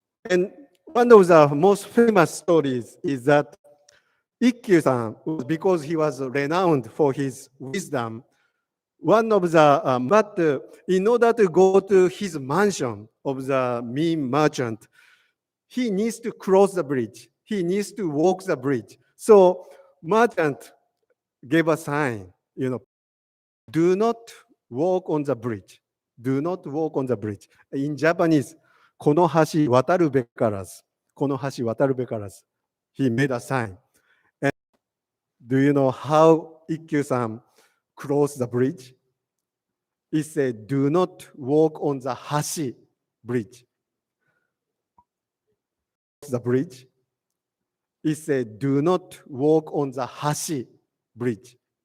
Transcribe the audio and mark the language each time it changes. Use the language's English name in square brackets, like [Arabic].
[English] And one of the most famous stories is that Ikkyu-san, because he was renowned for his wisdom, one of the, but in order to go to his mansion of the mean merchant, he needs to cross the bridge. He needs to walk the bridge. So merchant gave a sign, do not walk on the bridge. Do not walk on the bridge. [Japanese] In Japanese, この橋渡るべからず。この橋渡るべからず. [English] He made a sign. And do you know how Ikkyu-san crossed the bridge? He said, do not walk on the hashi bridge. The bridge. He said, do not walk on the hashi bridge.